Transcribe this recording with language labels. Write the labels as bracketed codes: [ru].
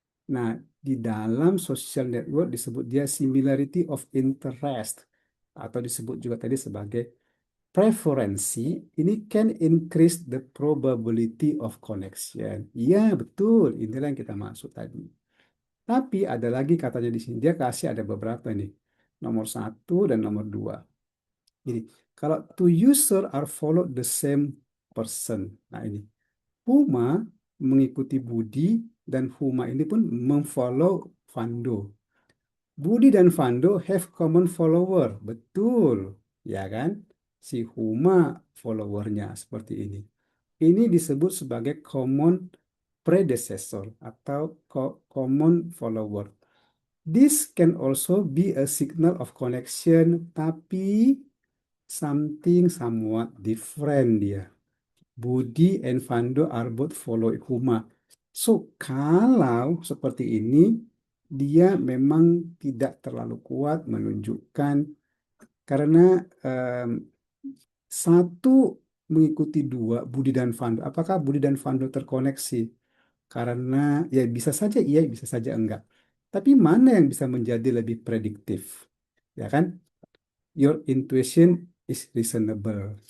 [id] Nah, di dalam [en] social network [id] disebut dia [en] similarity of interest [id] atau disebut juga tadi sebagai preferensi. Ini [en] can increase the probability of connection. [id] Iya, betul. Inilah yang kita maksud tadi. Tapi ada lagi katanya di sini. Dia kasih ada beberapa nih. Nomor satu dan nomor dua. Jadi, kalau [en] two user are follow the same person. [id] Nah, ini. Huma mengikuti Budi dan Huma ini pun memfollow Vando. [en] Budi dan Vando have common follower. [id] Betul. Ya kan? Si Huma followernya seperti ini. Ini disebut sebagai common predecessor atau common follower. [en] This can also be a signal of connection, [id] tapi [en] something somewhat different [id] dia. [en] Budi and Vando are both follow Huma. [id] So, kalau seperti ini, dia memang tidak terlalu kuat menunjukkan karena satu mengikuti dua, Budi dan Vando. Apakah Budi dan Vando terkoneksi? Karena ya bisa saja iya, bisa saja enggak. Tapi mana yang bisa menjadi lebih prediktif? Ya kan? [en] Your intuition is reasonable.